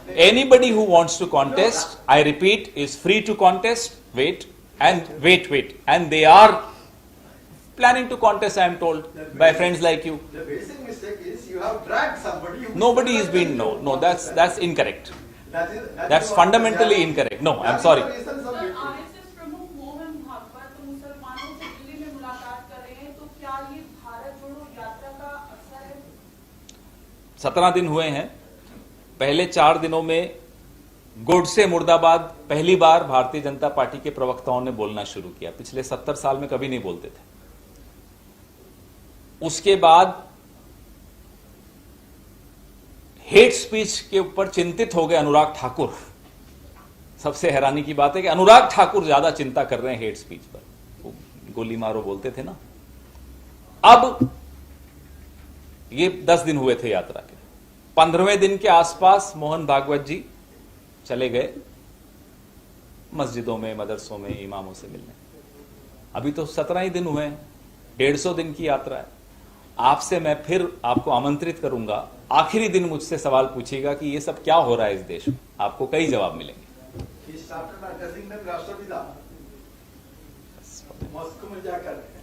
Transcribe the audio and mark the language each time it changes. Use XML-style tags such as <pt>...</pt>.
<en>Anybody who wants to contest, I repeat, is free to contest. Wait. And they are planning to contest, I am told, by friends like you. The basic mistake is you have dragged somebody. Nobody is being, no, that's incorrect. That's what- fundamentally incorrect. No, I'm that sorry. is the reason some people-</en> <hi>RSS प्रमुख मोहन भागवत मुसलमानों से दिल्ली में मुलाकात कर रहे हैं, तो क्या ये भारत जोड़ो यात्रा का असर है? 17 दिन हुए हैं। पहले 4 दिनों में गोडसे मुर्दाबाद पहली बार भारतीय जनता पार्टी के प्रवक्ताओं ने बोलना शुरू किया। पिछले 70 साल में कभी नहीं बोलते थे। उसके बाद हेट स्पीच के ऊपर चिंतित हो गए अनुराग ठाकुर। सबसे हैरानी की बात है कि अनुराग ठाकुर ज्यादा चिंता कर रहे हैं हेट स्पीच पर। वो गोली मारो बोलते थे ना। अब ये 10 दिन हुए थे यात्रा के। 15वें दिन के आसपास मोहन भागवत जी चले गए मस्जिदों में, मदरसों में, इमामों से मिलने। अभी तो 17 ही दिन हुए हैं। 150 दिन की यात्रा है। आपसे मैं फिर आपको आमंत्रित करूंगा, आखिरी दिन मुझसे सवाल पूछिएगा कि ये सब क्या हो रहा है इस देश में। आपको कई जवाब मिलेंगे।</hi> <en>He started addressing them</en> <hi>राष्ट्रपिता मॉस्को में जाकर।</hi>